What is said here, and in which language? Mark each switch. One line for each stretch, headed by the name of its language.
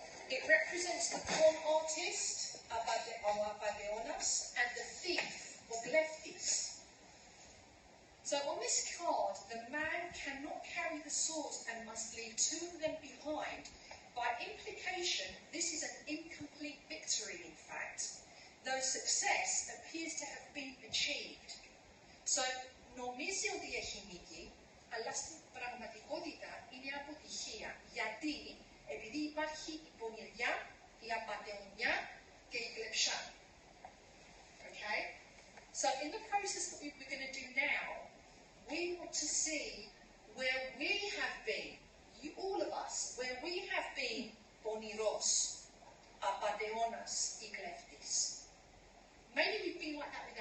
English: It represents the con artist, abadeonas, and the thief, ogleftis. So on this card, the man cannot carry the swords and must leave 2 of them behind. By implication, this is an incomplete victory, in fact, though success appears to have been achieved.
Greek: So, νομίζει ότι έχει νίκη, αλλά στην πραγματικότητα είναι αποτυχία. Γιατί? Επειδή υπάρχει η πονηριά, η απατεωνιά και η κλεψά.
English: Okay? So in the process that we're going to do now, we want to see where we have been, all of us, where we have been
Greek: poniros, apateuonas, y kleftis.
English: Maybe we've been like that with our